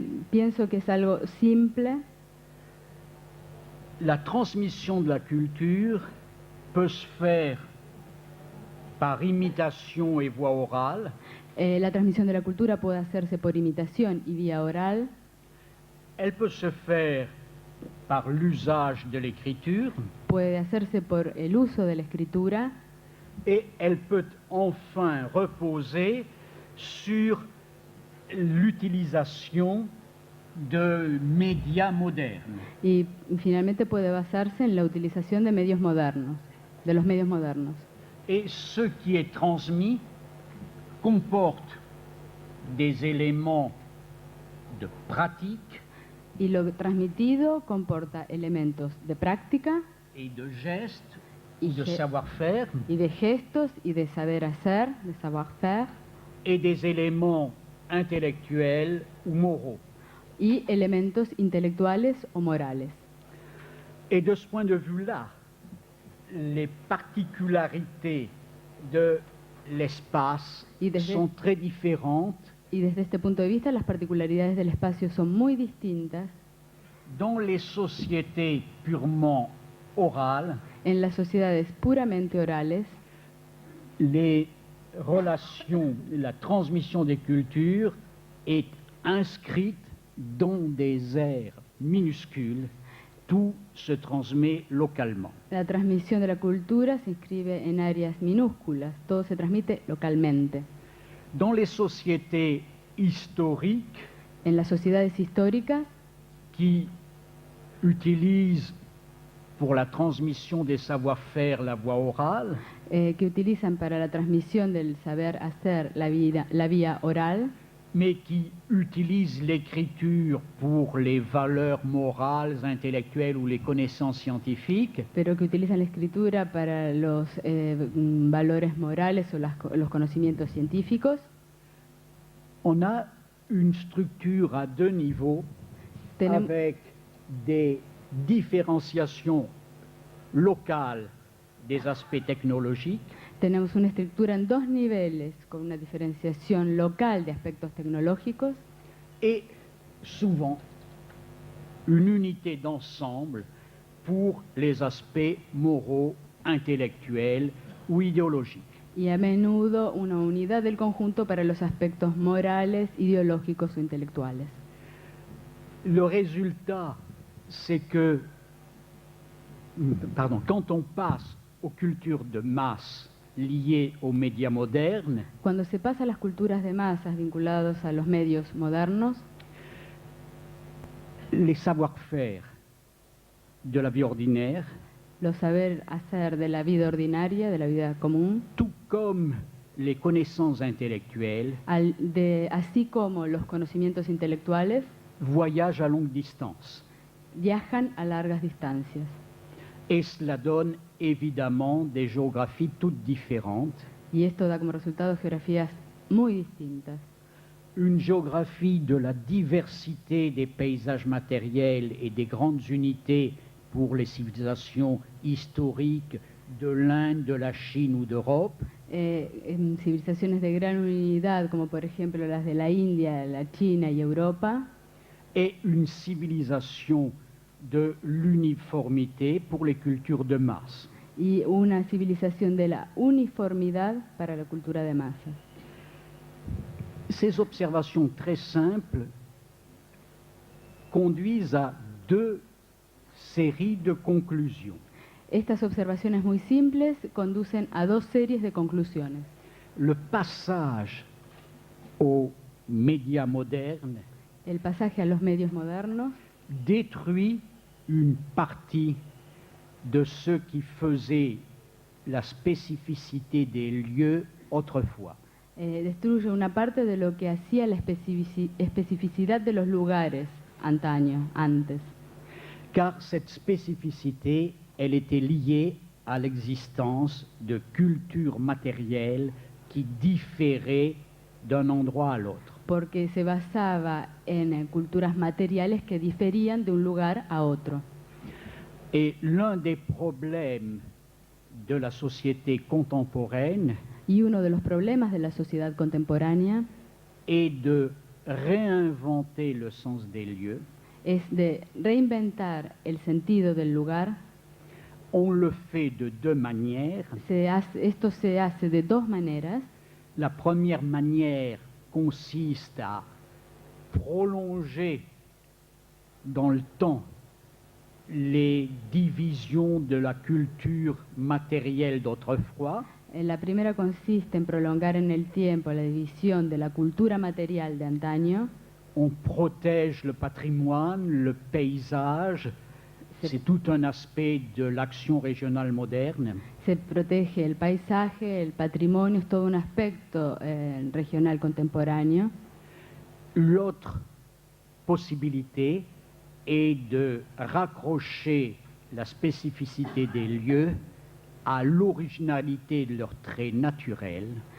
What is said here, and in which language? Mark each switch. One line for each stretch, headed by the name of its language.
Spanish: pienso que es algo simple.
French: la transmission de la culture peut se faire par imitation et voix orale,
Spanish: La transmisión de la cultura puede hacerse por imitación y vía oral,
French: elle peut se faire par l'usage de l'écriture,
Spanish: puede hacerse por el uso de la escritura
French: et elle peut enfin reposer sur l'utilisation de médias modernes.
Spanish: y finalmente puede basarse en la utilización de medios modernos, de los medios modernos.
French: Et ce qui est transmis comporte des éléments de pratique
Spanish: Y lo transmitido comporta elementos de práctica
French: et de gestes,
Spanish: y,
French: de savoir-faire,
Spanish: y de gestos y de saber hacer, de savoir-faire,
French: et des éléments intellectuels ou moraux.
Spanish: y elementos intelectuales o morales.
French: Et de ce point de vue-là, les particularités de l'espace
Spanish: Y desde-
French: sont très différentes
Spanish: Y desde este punto de vista, las particularidades del espacio son muy distintas
French: dans les sociétés purement orales.
Spanish: en las sociedades puramente orales.
French: Les relations, la transmission des cultures est inscrite dans des aires minuscules. Tout se transmet localement.
Spanish: La transmisión de la cultura se inscribe en áreas minúsculas, todo se transmite localmente.
French: Dans les sociétés historiques
Spanish: En las sociedades históricas,
French: qui utilisent pour la transmission des savoir-faire la voie orale,
Spanish: que utilizan para la transmisión del saber hacer la vía oral,
French: mais qui utilisent l'écriture pour les valeurs morales, intellectuelles ou les connaissances scientifiques,
Spanish: pero que utilizan la escritura para los valores morales o los conocimientos científicos.
French: on a une structure à deux niveaux
Spanish: Tenem-
French: avec des différenciations locales des aspects technologiques
Spanish: Tenemos una estructura en dos niveles, con una diferenciación local de aspectos tecnológicos
French: et souvent une unité d'ensemble pour les aspects moraux, intellectuels ou idéologiques.
Spanish: y a menudo una unidad del conjunto para los aspectos morales, ideológicos o intelectuales.
French: Le résultat c'est que, quand on passe aux cultures de masse liées aux médias modernes,
Spanish: Cuando se pasa a las culturas de masas vinculados a los medios modernos,
French: les savoir-faire de la vie ordinaire,
Spanish: los saber hacer de la vida ordinaria, de la vida común,
French: tout comme les connaissances intellectuelles,
Spanish: así como los conocimientos intelectuales,
French: voyagent à longue distance.
Spanish: viajan a largas distancias.
French: Et cela donne évidemment des géographies toutes différentes.
Spanish: Y esto da como resultado geografías muy distintas.
French: Une géographie de la diversité des paysages matériels et des grandes unités pour les civilisations historiques de l'Inde, de la Chine ou d'Europe,
Spanish: En civilizaciones de gran unidad, como por ejemplo las de la India, la China y Europa,
French: et une civilisation de l'uniformité pour les cultures de masse.
Spanish: y una civilización de la uniformidad para la cultura de masas.
French: Ces observations très simples conduisent à deux séries de conclusions.
Spanish: Estas observaciones muy simples conducen a dos series de conclusiones.
French: Le passage aux médias modernes
Spanish: El pasaje a los medios modernos
French: détruit une partie de ce qui faisait la spécificité des lieux autrefois.
Spanish: Destruye una parte de lo que hacía la especificidad de los lugares antes.
French: Car cette spécificité, elle était liée à l'existence de cultures matérielles qui différaient d'un endroit à l'autre.
Spanish: Porque se basaba en culturas materiales que diferían de un lugar a otro.
French: Et l'un des problèmes de la société contemporaine
Spanish: Y uno de los problemas de la sociedad contemporánea
French: est de réinventer le sens des lieux.
Spanish: es de reinventar el sentido del lugar.
French: On le fait de deux manières.
Spanish: Esto se hace de dos maneras.
French: La première manière consiste à prolonger dans le temps les divisions de la culture matérielle d'autrefois.
Spanish: La primera consiste en prolongar en el tiempo la división de la cultura material de antaño.
French: On protège le patrimoine, le paysage. C'est tout un aspect de l'action régionale moderne.
Spanish: Se protege el paisaje, el patrimonio, es todo un aspecto regional contemporáneo.
French: L'autre possibilité est de raccrocher la spécificité des lieux à l'originalité de leurs traits naturels.